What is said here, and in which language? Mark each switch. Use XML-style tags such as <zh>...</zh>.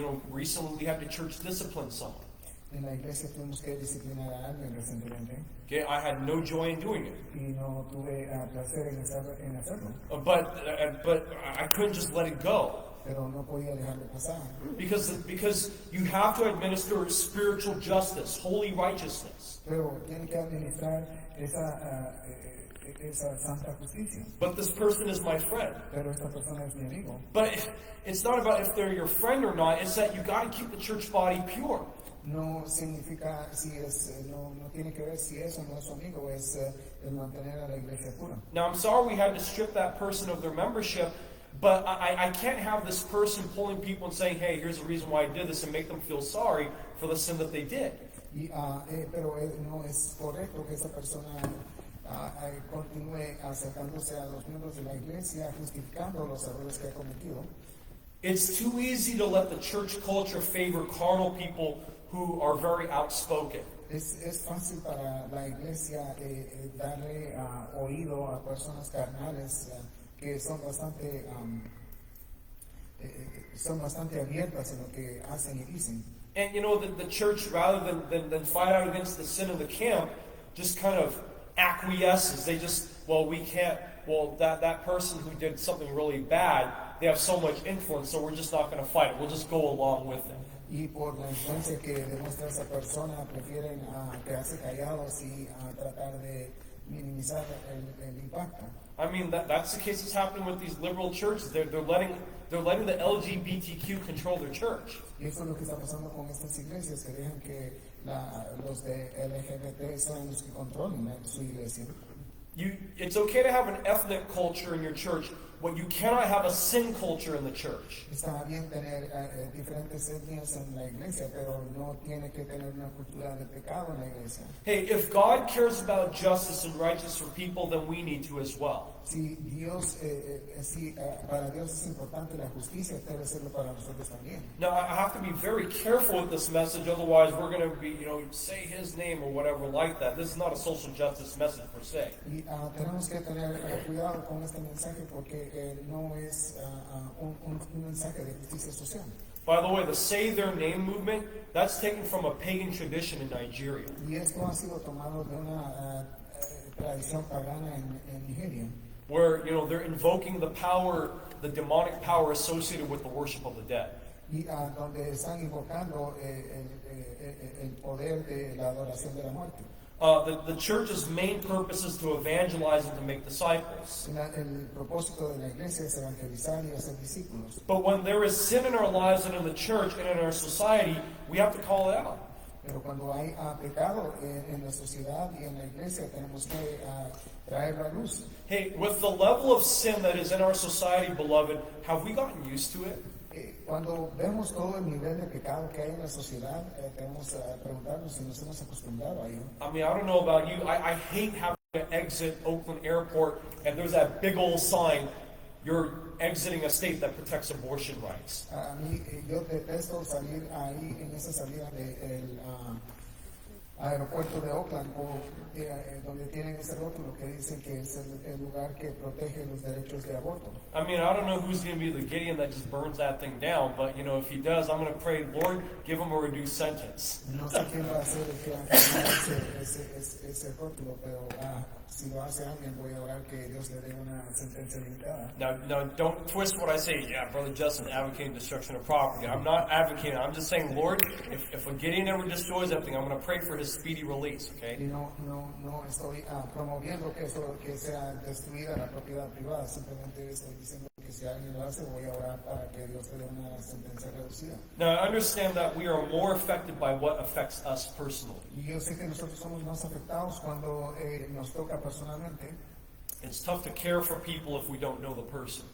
<en>Recently we had to church discipline someone.</en> <es>En la iglesia tuvimos que disciplinar a alguien recientemente</es> <en>Okay, I had no joy in doing it.</en> <es>y no tuve placer en hacerlo,</es> <en>But I couldn't just let it go.</en> <es>pero no podía dejarlo pasar.</es> <en>Because you have to administer spiritual justice, holy righteousness.</en> <es>Pero tiene que administrar esa santa justicia.</es> <en>But this person is my friend.</en> <es>Pero esta persona es mi amigo.</es> <en>But it's not about if they're your friend or not, it's that you got to keep the church body pure.</en> <es>No significa no tiene que ver si es o no es su amigo, es el mantener a la iglesia pura.</es> <en>Now, I'm sorry we had to strip that person of their membership, but I can't have this person pulling people and saying, hey, here's the reason why I did this, and make them feel sorry for the sin that they did.</en> <es>Pero no es correcto que esa persona continúe acercándose a los miembros de la iglesia justificando los errores que ha cometido.</es> <en>It's too easy to let the church culture favor carnal people who are very outspoken.</en> <es>Es fácil para la iglesia darle oído a personas carnales que son bastante abiertas en lo que hacen y dicen.</es> <en>And the church, rather than fight out against the sin of the camp, just kind of acquiesces. They just, that person who did something really bad, they have so much influence, so we're just not going to fight it. We'll just go along with it.</en> <es>Y por la influencia que demuestra esa persona, prefieren quedarse callados y tratar de minimizar el impacto.</es> <en>I mean, that's the case that's happening with these liberal churches. They're letting the LGBTQ control their church.</en> <es>Y eso es lo que está pasando con estas iglesias, que dejan que los de LGBT sean los que controlen su iglesia.</es> <en>It's okay to have an ethnic culture in your church. What you cannot have a sin culture in the church.</en> <es>Está bien tener diferentes etnias en la iglesia, pero no tiene que tener una cultura de pecado en la iglesia.</es> <en>Hey, if God cares about justice and righteousness for people, then we need to as well.</en> <es>Si para Dios es importante la justicia, debe serlo para nosotros también.</es> <en>Now, I have to be very careful with this message, otherwise we're going to be, say his name or whatever like that. This is not a social justice message per se.</en> <es>Y tenemos que tener cuidado con este mensaje porque no es un mensaje de justicia social.</es> <en>By the way, the Say Their Name movement, that's taken from a pagan tradition in Nigeria.</en> <es>Y esto ha sido tomado de una tradición pagana en Nigeria.</es> <en>Where, they're invoking the power, the demonic power associated with the worship of the dead.</en> <es>Y donde están invocando el poder de la adoración de la muerte.</es> <en>The church's main purpose is to evangelize and to make disciples.</en> <es>El propósito de la iglesia es evangelizar y hacer discípulos.</es> <en>But when there is sin in our lives and in the church and in our society, we have to call it out.</en> <es>Pero cuando hay pecado en la sociedad y en la iglesia, tenemos que traerlo a luz.</es> <en>Hey, with the level of sin that is in our society, beloved, have we gotten used to it?</en> <es>Cuando vemos todo el nivel de pecado que hay en la sociedad, tenemos que preguntarnos si nos hemos acostumbrado a ello.</es> <en>I mean, I don't know about you. I hate having to exit Oakland Airport and there's that big old sign, you're exiting a state that protects abortion rights.</en> <es>A mí, yo detesto salir ahí en esa salida del aeropuerto de Oakland, donde tienen ese rótulo que dicen que es el lugar que protege los derechos de aborto.</es> <en>I mean, I don't know who's going to be the Gideon that just burns that thing down, but if he does, I'm going to pray, Lord, give him a reduced sentence.</en> <es>No sé quién va a ser el que va a firmar ese rótulo, pero si lo hace alguien, voy a orar que Dios le dé una sentencia limitada.</es> <en>Now, don't twist what I say. Yeah, Brother Justin advocating destruction of property. I'm not advocating. I'm just saying, Lord, if a Gideon ever destroys everything, I'm going to pray for his speedy release, okay?</en> <es>Y no estoy promoviendo que sea destruida la propiedad privada, simplemente estoy diciendo que si alguien lo hace, voy a orar para que Dios le dé una sentencia reducida.</es> <en>Now, I understand that we are more affected by what affects us personally.</en> <es>Y yo sé que nosotros somos más afectados cuando nos toca personalmente.</es> <en>It's tough to care for people if we don't know the person.</en>